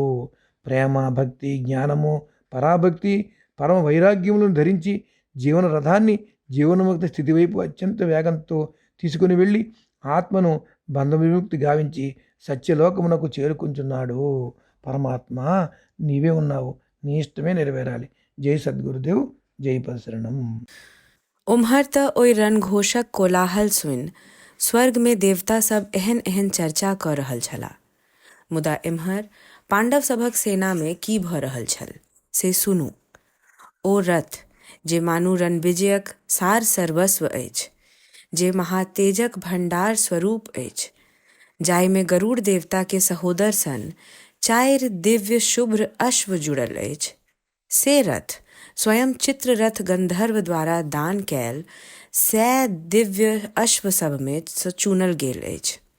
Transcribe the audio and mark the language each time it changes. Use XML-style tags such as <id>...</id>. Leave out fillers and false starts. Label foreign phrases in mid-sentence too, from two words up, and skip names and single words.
<te>ప్రేమ, భక్తి, జ్ఞానము, పరాభక్తి, పరమ వైరాగ్యములను ధరించి జీవన రథాన్ని జీవన్ముక్త స్థితి వైపు అత్యంత వేగంతో తీసుకుని వెళ్ళి ఆత్మను బంధ విముక్తి గావించి సత్యలోకమునకు చేరుకుంటున్నాడు. పరమాత్మ నీవే ఉన్నావు, నీ ఇష్టమే నెరవేరాలి. జై సద్గురుదేవ్, జై పరశరణం.</te> <mai>उम्हरत ओइ रणघोषक कोलाहल सुनि स्वर्ग में देवता सब एहन एहन चर्चा कऽ रहल छलाह। मुदा एम्हर पांडव सभक सेना में की भऽ रहल छल से सुनू। ओ रथ जे मानू रणविजयक सार सर्वस्व अछि, जे महातेजक भंडार स्वरूप अछि, जाहि में गरुड़ देवता के सहोदर सन 4 दिव्य शुभ्र अश्व जुड़ल अछि, से रथ स्वयं चित्ररथ गंधर्व द्वारा दान कैल 100 दिव्य अश्व सब में चुनल गेल अछि।</mai>